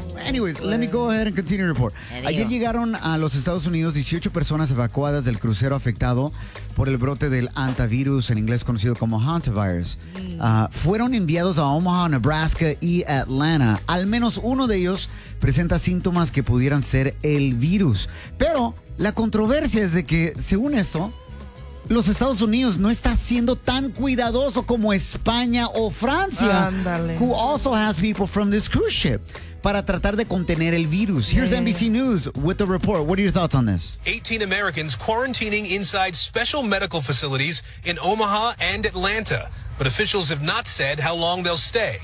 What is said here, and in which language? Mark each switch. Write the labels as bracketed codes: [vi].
[en] Anyways, let me go ahead and continue the report. [es] Ayer llegaron a los Estados Unidos 18 personas evacuadas del crucero afectado por el brote del antivirus, en inglés conocido como hantavirus. Fueron enviados a Omaha, Nebraska y Atlanta. Al menos uno de ellos presenta síntomas que pudieran ser el virus. Pero la controversia es de que, según esto, los Estados Unidos no está siendo tan cuidadoso como España o Francia, [en] Andale. Who also has people from this cruise ship, [es] para tratar de contener el virus. [en] Here's NBC News with the report. What are your thoughts on this? 18 Americans quarantining inside special medical facilities in Omaha and Atlanta. But officials have not said how long they'll stay.